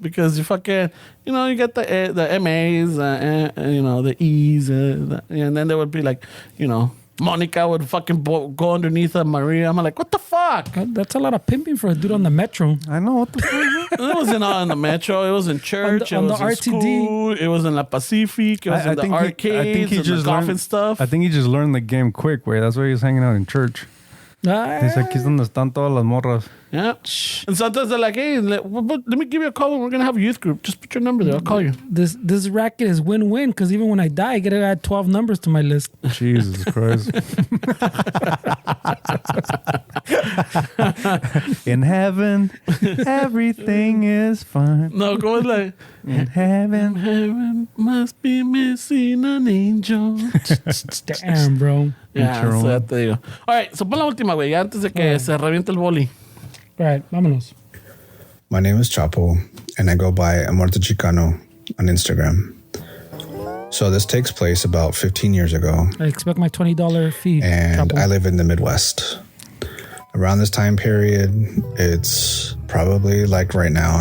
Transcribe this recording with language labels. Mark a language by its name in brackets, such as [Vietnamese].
[English] Because you fucking, you get the MAs, the E's, and then there would be like, Monica would fucking go underneath of Maria. I'm like, what the fuck? That's a lot of pimping for a dude on the metro. I know, what the fuck? It wasn't all in the metro. It was in church. On it the was in RTD. school. It was in La Pacific. It was in the arcades and the golf and stuff. I think he just learned the game quick, way. That's why he was hanging out in church. He's like, aquí es donde están todas las morras. Yeah. And sometimes they're like, hey, let me give you a call when we're going to have a youth group. Just put your number there. I'll call you. This racket is win-win because even when I die, I get to add 12 numbers to my list. Jesus Christ. In heaven, everything is fine. No, go like, In heaven. heaven must be missing an angel. Damn, bro. [Spanish] Ya, [English] Sure. [Spanish] so ya te digo. All right, so pon la última, güey, ya antes de que se reviente el boli. [English] All right, vámonos. My name is Chapo, and I go by Amorto Chicano on Instagram. So this takes place about 15 years ago. I expect my $20 fee. And couple. I live in the Midwest. Around this time period, it's probably like right now.